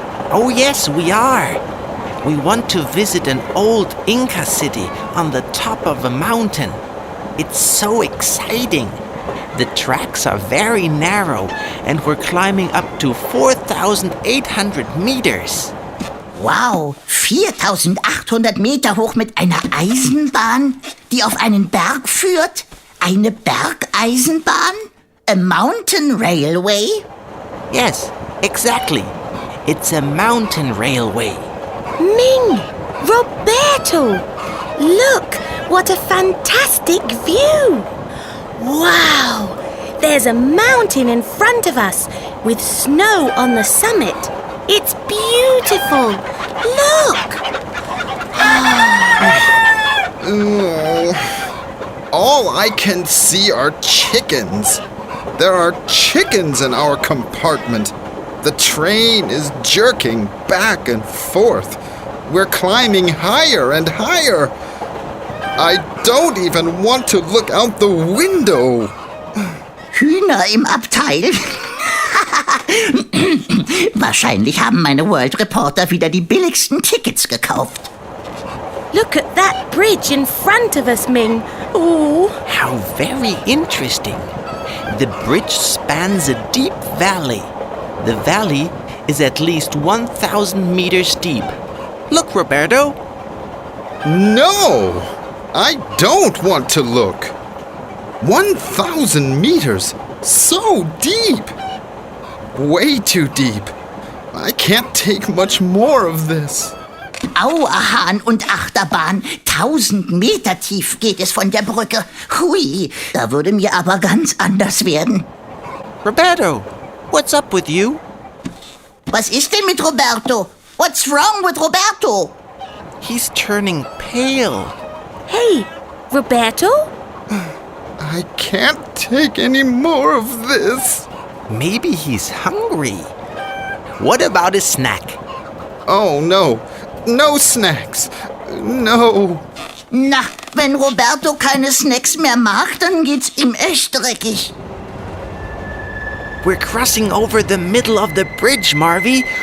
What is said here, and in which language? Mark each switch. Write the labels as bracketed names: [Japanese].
[English] Oh, yes, we are. We want to visit an old Inca city on the top of a mountain. It's so exciting. The tracks are very narrow and we're climbing up to 4,800 meters. [German] Wow, 4.800 Meter hoch mit einer Eisenbahn, die auf einen Berg führt? Eine Bergeisenbahn? [English] A mountain railway? Yes, exactly. It's a mountain railway. Ming! Roberto! Look, what a fantastic view! Wow! There's a mountain in front of us with snow on the summit. It's beautiful! Look! All I can see are chickens. There are chickens in our compartment. The train is jerking back and forth. We're climbing higher and higher. I don't even want to look out the window. [German] Hühner im Abteil? Wahrscheinlich haben meine World Reporter wieder die billigsten Tickets gekauft. [English] Look at that bridge in front of us, Ming. Oh, How very interesting. The bridge spans a deep valley. The valley is at least 1,000 meters deep. Look, Roberto. No, I don't want to look. 1,000 meters, so deep. Way too deep. I can't take much more of this. [German] Auerhahn und Achterbahn. 1.000 Meter tief geht es von der Brücke. Hui, da würde mir aber ganz anders werden. [English] Roberto, what's up with you? [German] Was ist denn mit Roberto? [English] What's wrong with Roberto? He's turning pale. hey, Roberto? I can't take any more of this. Maybe he's hungry. What about a snack? Oh no, no snacks. No. [German] Na, wenn Roberto keine Snacks mehr mag, dann geht's ihm echt dreckig. [English] We're crossing over the middle of the bridge, Marvy.